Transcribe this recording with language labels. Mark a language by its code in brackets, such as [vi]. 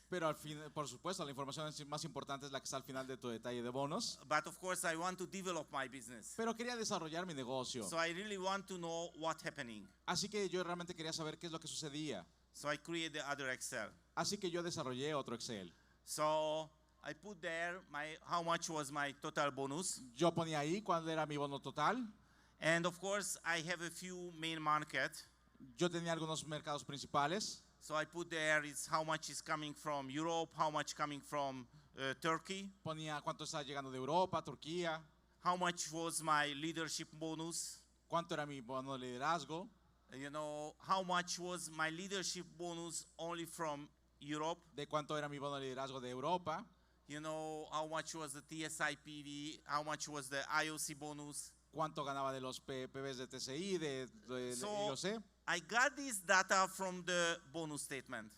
[es] Pero al fin, por supuesto, la información más importante es la que está al final de tu detalle de bonos. [en] But of course, I want to develop my business. [es] Pero quería desarrollar mi negocio. [en] So I really want to know what's happening. [es] Así que yo realmente quería saber qué es lo que sucedía. [en] So I create the other Excel. [es] Así que yo desarrollé otro Excel. [en] So I put there how much was my total bonus. [es] Yo ponía ahí cuál era mi bono total. [en] And of course, I have a few main market. [es] Yo tenía algunos mercados principales. [en] So I put there is how much is coming from Europe, how much coming from Turkey, [es] Ponía cuánto estaba llegando de Europa, Turquía, [en] how much was my leadership bonus, [es] cuánto era mi bono de liderazgo, [en] you know, how much was my leadership bonus only from Europe, [es] de cuánto era mi bono de liderazgo de Europa, [en] you know, how much was the TSI-PV, how much was the IOC bonus. [es] cuánto ganaba de los PBs de TCI, de [en] So [es] IOC. [en] I got this data from the bonus statement.